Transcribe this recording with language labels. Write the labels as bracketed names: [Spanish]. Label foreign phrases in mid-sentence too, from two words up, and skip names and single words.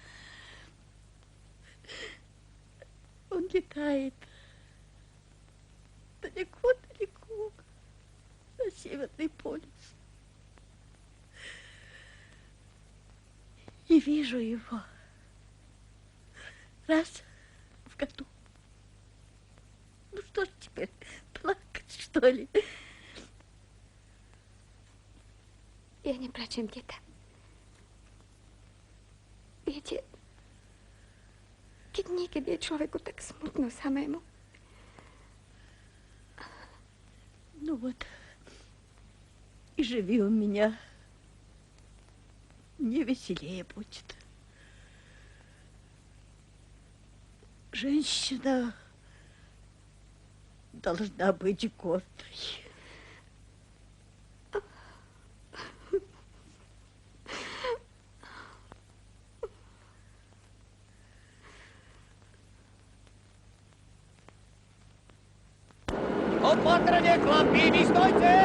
[Russian] Он летает далеко-далеко на Северный полюс. И вижу его раз в году. Ну что ж теперь, плакать, что ли? [Slovak] Ja neplačem, teta. Viete, keď niekedy je človeku tak smutno samému. [Russian] Ну вот, и живи у меня, мне веселее будет. Женщина должна быть гордой. [Slovak] Opatrne, chlapi, vy stojte!